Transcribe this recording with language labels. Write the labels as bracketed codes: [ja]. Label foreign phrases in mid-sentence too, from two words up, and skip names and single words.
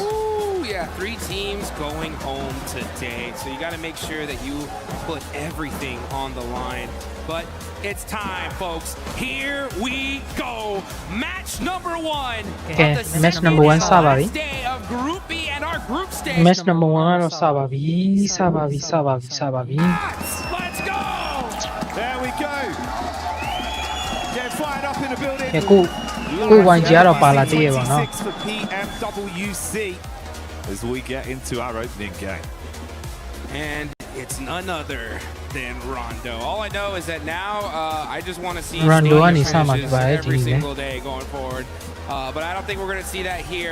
[en] Ooh, yeah, 3 teams going home today. So you got to make sure that you put everything on the line. But it's time, folks. Here we go. Match number 1. Okay, match number 1 စပါပြီ day of Group B and our group stage. match number 1 [my] ကတော့စပါပြီစပါပြီ [en] Let's go. There we go. Get fired up in the building. [my] ကို YG ကတော့ပါလာသေးရပါတော့ [en] for PMWC as we get into our opening game. And it's none other than Rondo. All I know is that now I just want to see Rondo finishes every single day going forward. But I don't think we're going to see that here.